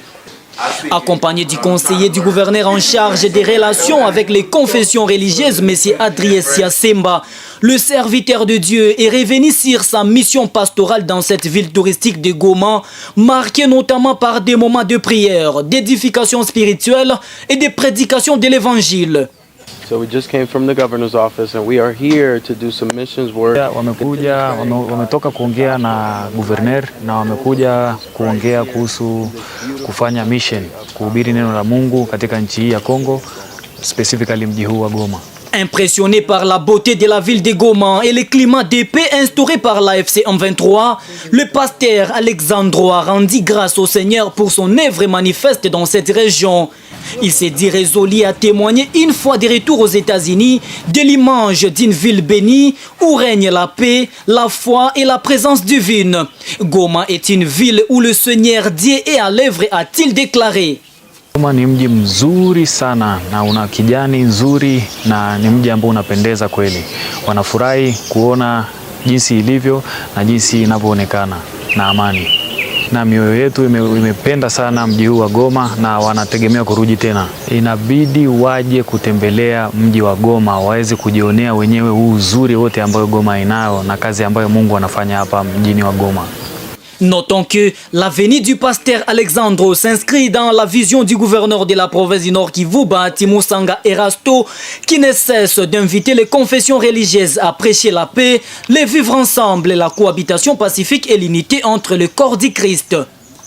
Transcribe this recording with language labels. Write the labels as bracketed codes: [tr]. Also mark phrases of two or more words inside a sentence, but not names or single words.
[fr] Accompagné du conseiller du gouverneur en charge des relations avec les confessions religieuses, M. Adrien Siasemba, le serviteur de Dieu est revenu sur sa mission pastorale dans cette ville touristique de Goma, marquée notamment par des moments de prière, d'édification spirituelle et de prédication de l'évangile. [en] So we just came from the governor's office and we are here to do some missions work. [sw] Wametoka kuongea na gouverneur na wamekuja kuongea kuhusu kufanya mission, kuhubiri neno la Mungu katika nchi hii ya Kongo, specifically mji huu wa Goma. [fr] Impressionné par la beauté de la ville de Goma et le climat de paix instauré par la FC M23, le pasteur Alexandro a rendu grâce au Seigneur pour son œuvre manifeste dans cette région. Il s'est dit résolu à témoigner une fois de retour aux États-Unis de l'image d'une ville bénie où règne la paix, la foi et la présence divine. Goma est une ville où le Seigneur Dieu est à l'œuvre, a-t-il déclaré. [sw] Goma ni mji mzuri sana na una kijani nzuri na ni mji ambao unapendeza kweli. Wanafurahi kuona jinsi ilivyo na jinsi inavyoonekana na amani. Na mioyo yetu imependa sana mji huu wa Goma na wanategemea kurudi tena. Inabidi waje kutembelea mji wa Goma, waweze kujionea wenyewe huu uzuri wote ambao Goma inayo na kazi ambayo Mungu anafanya hapa mjini wa Goma. [fr] Notons que la venue du pasteur Alexandro s'inscrit dans la vision du gouverneur de la province du Nord Kivu, Bahati Musanga Erasto, qui ne cesse d'inviter les confessions religieuses à prêcher la paix, les vivre ensemble, la cohabitation pacifique et l'unité entre le corps du Christ.